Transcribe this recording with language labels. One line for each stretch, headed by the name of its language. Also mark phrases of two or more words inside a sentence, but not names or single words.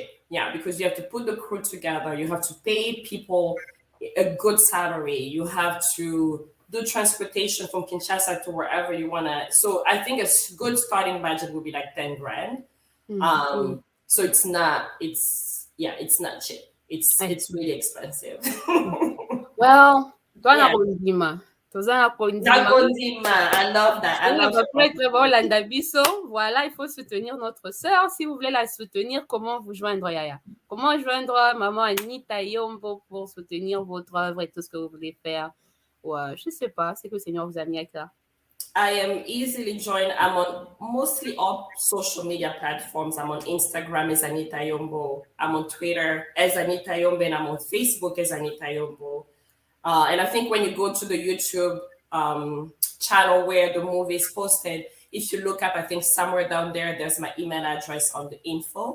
English: Yeah, because you have to put the crew together, you have to pay people a good salary, you have to do transportation from Kinshasa to wherever you wanna. So I think a good starting budget would be like 10 grand. Mm. Mm. So it's not. It's not cheap. I It's see. really expensive.
Lingala: Well, twana
English: Yeah.
Lingala: kondima. Toza na kondima. Nakondima.
English: I love that. I love
French: Après,
English: supporting Trevor people.
French: Landa Bisso, voilà, il faut soutenir notre sœur. Si vous voulez la soutenir, comment vous joindre, Yaya? Comment joindre maman Anita Yombo pour soutenir votre œuvre et tout ce que vous voulez faire? Ouais, je sais pas, c'est que le Seigneur vous a mis avec ça.
English: I am easily joined. I'm on mostly all social media platforms. I'm on Instagram as Anita Yombo. I'm on Twitter as Anita Yombo, and I'm on Facebook as Anita Yombo. And I think when you go to the YouTube channel where the movie is posted, if you look up, I think somewhere down there, there's my email address on the info.